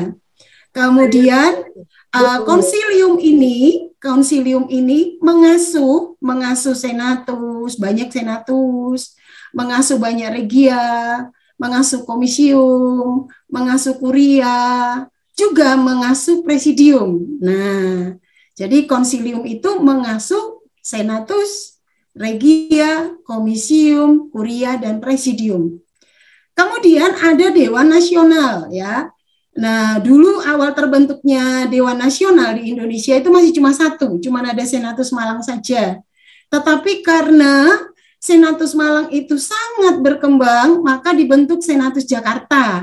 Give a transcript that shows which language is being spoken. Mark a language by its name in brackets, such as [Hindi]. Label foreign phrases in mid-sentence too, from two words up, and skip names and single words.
[Indonesian] Kemudian konsilium ini mengasuh senatus, banyak senatus, mengasuh banyak regia, mengasuh komisium, mengasuh kuria, juga mengasuh presidium. Nah, jadi konsilium itu mengasuh senatus, regia, komisium, kuria, dan presidium. Kemudian ada Dewan Nasional, ya. Nah, dulu awal terbentuknya Dewan Nasional di Indonesia itu masih cuma satu, cuma ada Senatus Malang saja. Tetapi karena Senatus Malang itu sangat berkembang, maka dibentuk Senatus Jakarta.